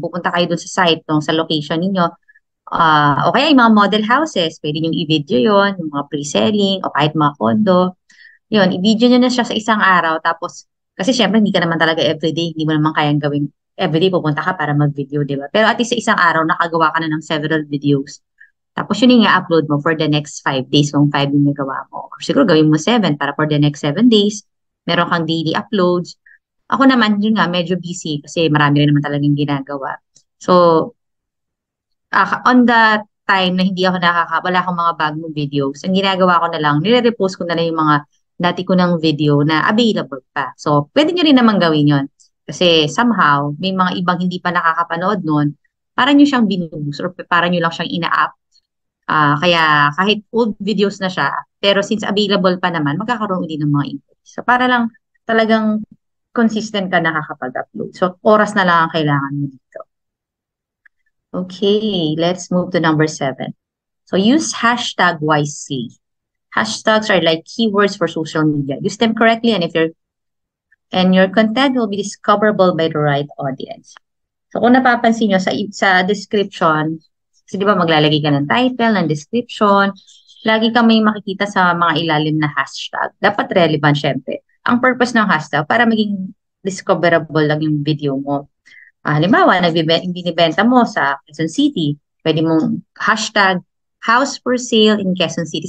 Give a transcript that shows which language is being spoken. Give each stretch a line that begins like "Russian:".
Filipino: Pupunta kayo dun sa site, sa location ninyo. O kaya yung mga model houses, pwede nyo i-video yon, yung mga pre-selling, o kahit mga condo. Yun, i-video nyo na siya sa isang araw. Tapos, kasi syempre, hindi ka naman talaga everyday, hindi mo naman kayang gawin everyday pupunta ka para mag-video, di ba? Pero at least sa isang araw, nakagawa ka na ng several videos. Tapos yun yung i-upload mo for the next 5 days kung 5 yung nagawa mo. Or siguro gawin mo 7 para for the next 7 days, meron kang daily uploads. Ako naman, yun nga, medyo busy kasi marami rin naman talagang ginagawa. So, on the time na hindi ako wala akong mga bagong videos, ang ginagawa ko na lang, nire-repost ko na lang yung mga dati ko ng video na available pa. So, pwede nyo rin naman gawin yon. Kasi somehow, may mga ibang hindi pa nakakapanood nun, para nyo siyang binubus or para nyo lang siyang ina-up. Kaya kahit old videos na siya, pero since available pa naman, magkakaroon din ng mga inquiries. So, para lang talagang consistent ka nakakapag-upload. So, oras na lang ang kailangan mo dito.
English: Okay, let's move to number 7. So use hashtag wisely. Hashtags are like keywords for social media. Use them correctly and your content will be discoverable by the right audience.
Filipino: So kung napapansin nyo sa description, kasi di ba maglalagay ka ng title, ng description, lagi ka may makikita sa mga ilalim na hashtag. Dapat relevant syempre. Ang purpose ng hashtag para maging discoverable lang yung video mo. Halimbawa, binibenta mo sa Quezon City, pwede mong hashtag
English: house for sale in Quezon City.